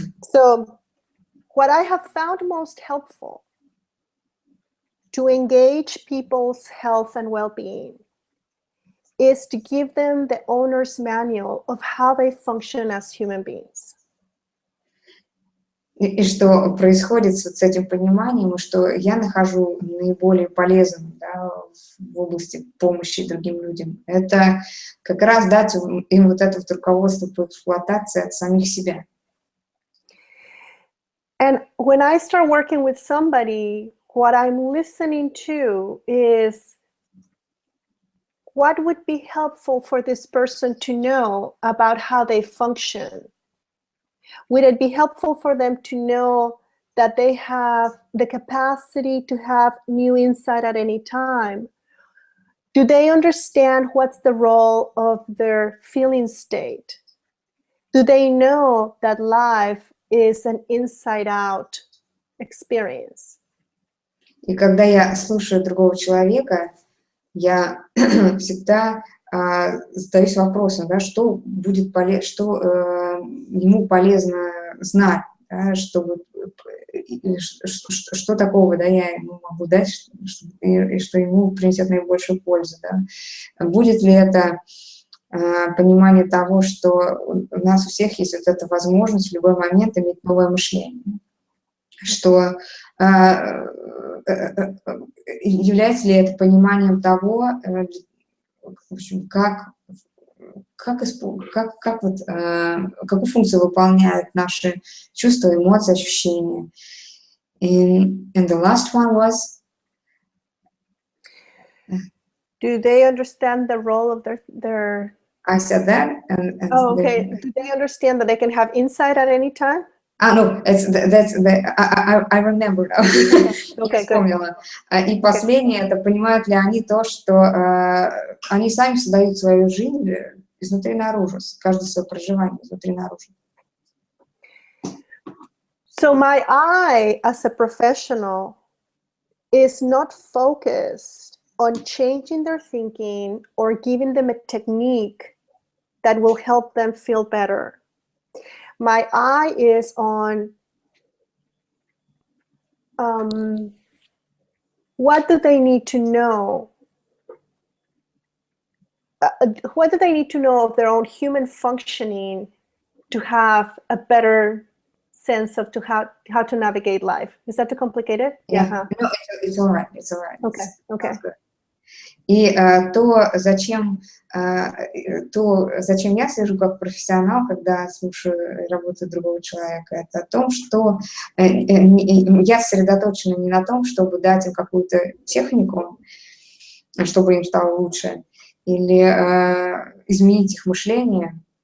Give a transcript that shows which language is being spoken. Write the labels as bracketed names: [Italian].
[English] So what I have found most helpful to engage people's health and well-being is to give them the owner's manual of how they function as human beings. [Russian] И что происходит с этим пониманием, и что я нахожу наиболее полезным, да, в области помощи другим людям, это как раз дать им вот это вот руководство по эксплуатации от самих себя. [English] And when I start working with somebody, what I'm listening to is what would be helpful for this person to know about how they function. Would it be helpful for them to know that they have the capacity to have new insight at any time? Do they understand what's the role of their feeling state? Do they know that life is an inside-out experience? [Russian] И когда я слушаю другого человека, я всегда задаюсь вопросом, да, что будет что ему полезно знать, да, чтобы, что такого, да, я ему могу дать, и что ему принесет наибольшую пользу. Да. Будет ли это понимание того, что у нас у всех есть вот эта возможность в любой момент иметь новое мышление, что является ли это пониманием того, в общем, какую функцию выполняют наши чувства, эмоции, ощущения. [English] And the last one was... Do they understand the role of their... I said that. Oh, okay. Do they understand that they can have insight at any time? No, I remember now. Okay, [Russian] Я вспомнила. И последнее, это понимают ли они то, что они сами создают свою жизнь изнутри наружу, каждое свое проживание изнутри наружу. [English] So my eye as a professional is not focused on changing their thinking or giving them a technique that will help them feel better. My eye is on what do they need to know? What do they need to know of their own human functioning to have a better sense of how to navigate life? Is that too complicated? Yeah. No, it's all right. It's all right. Okay. Okay. [Russian] И то, зачем я слежу как профессионал, когда слушаю работу другого человека, это о том, что я сосредоточена не на том, чтобы дать им какую-то технику, чтобы им стало лучше, или изменить их мышление.